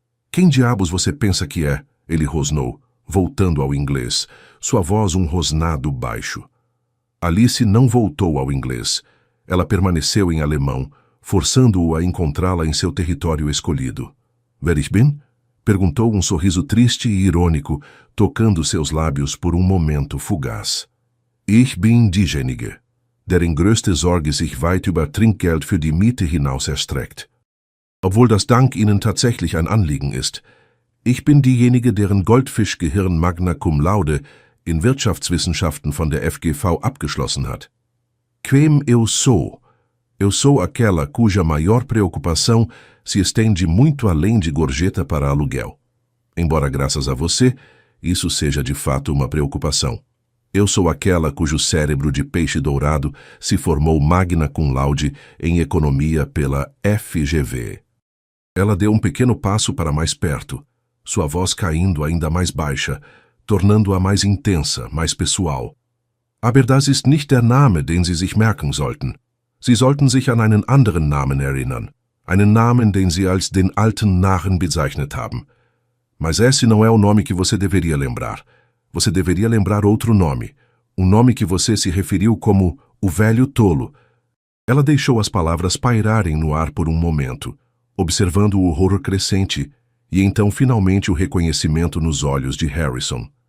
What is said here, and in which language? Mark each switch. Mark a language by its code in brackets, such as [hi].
[pt] "Quem diabos você pensa que é?" ele rosnou, voltando ao inglês, sua voz um rosnado baixo. Alice não voltou ao inglês. Ela permaneceu em alemão, forçando-o a encontrá-la em seu território escolhido. [de] "Wer ich bin?" [pt] perguntou um sorriso triste e irônico, tocando seus lábios por um momento fugaz. [de] "Ich bin diejenige, deren größte Sorge sich weit über Trinkgeld für die Miete hinaus erstreckt. Obwohl das Dank Ihnen tatsächlich ein Anliegen ist. Ich bin diejenige, deren Goldfischgehirn Magna Cum Laude in Wirtschaftswissenschaften von der FGV abgeschlossen hat. [pt] Quem eu sou? Eu sou aquela cuja maior preocupação se estende muito além de gorjeta para aluguel. Embora, graças a você, isso seja de fato uma preocupação. Eu sou aquela cujo cérebro de peixe dourado se formou magna cum laude em economia pela FGV. Ela deu um pequeno passo para mais perto, sua voz caindo ainda mais baixa, tornando-a mais intensa, mais pessoal. [de] Aber das ist nicht der Name, den Sie sich merken sollten. Sie sollten sich an einen anderen Namen erinnern. Einen Namen, den Sie als den alten Narren bezeichnet haben. [pt] Mas esse não é o nome que você deveria lembrar. Você deveria lembrar outro nome. Um nome que você se referiu como o velho tolo. Ela deixou as palavras pairarem no ar por um momento, observando o horror crescente, e então finalmente o reconhecimento nos olhos de Harrison.